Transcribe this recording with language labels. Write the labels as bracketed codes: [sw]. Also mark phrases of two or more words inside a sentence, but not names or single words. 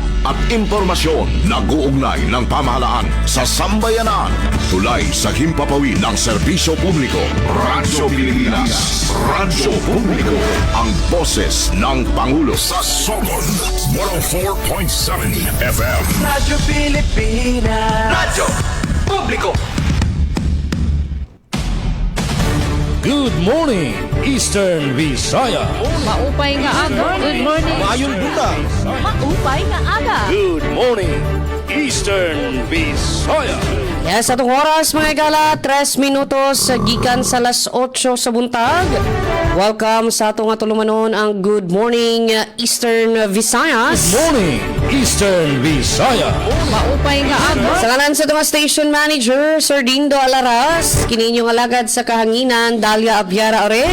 [tl] at impormasyon na guugnay ng pamahalaan sa sambayanan. Tulay sa himpapawid ng serbisyo publiko. Radyo Pilipinas. Radyo Publiko. Ang boses ng Pangulo. Sa Sogod 104.7 FM. Radyo Pilipinas. Radyo Publiko. [en] Good morning, Eastern Visaya. [war] Maupay nga aga. [en] Good morning. [ceb] Mayong buntag. [war] Maupay nga aga. [en] Good morning, Eastern Visaya. [ceb] Yes, atong oras mga igala, 3 minutos gikan sa alas 8 sa buntag. Welcome sa atong atulumanon ang Good Morning Eastern Visayas. [en] Good morning, Eastern Visaya. [war] Maupay nga aga. [ceb] Sa ngalan sa mga station manager, Sir Dindo Alaras, kininyong alagad sa kahanginan, Dalia Abiara Oret.